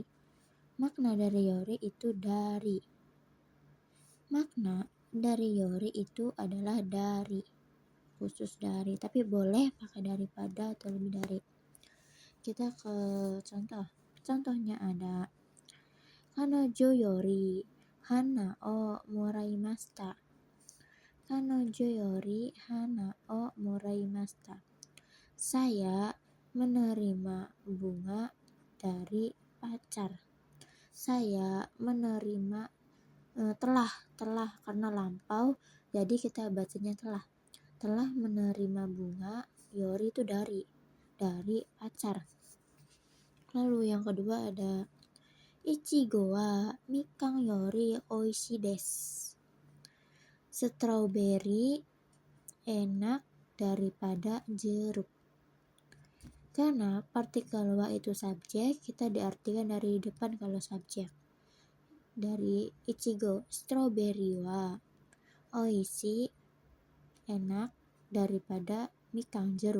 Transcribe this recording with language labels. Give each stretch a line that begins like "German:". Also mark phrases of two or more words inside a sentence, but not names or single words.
Indonesian: Makna dari yori itu dari. Makna dari yori itu adalah dari, khusus dari, tapi boleh pakai daripada atau lebih dari. Kita ke contoh. Contohnya ada
Japanese: 彼女より花をもらいました. 彼女より花をもらいました.
Indonesian: Saya menerima bunga dari pacar. Saya menerima telah karena lampau, jadi kita bacanya telah menerima bunga. Yori itu dari pacar. Lalu yang kedua ada
Japanese: 苺はみかんより美味しいです.
Indonesian: Strawberry enak daripada jeruk. Karena partikel wa itu subjek, kita diartikan dari depan kalau subjek. Dari ichigo, strawberry
Japanese: は美味しい
Indonesian: enak daripada mikang jeruk.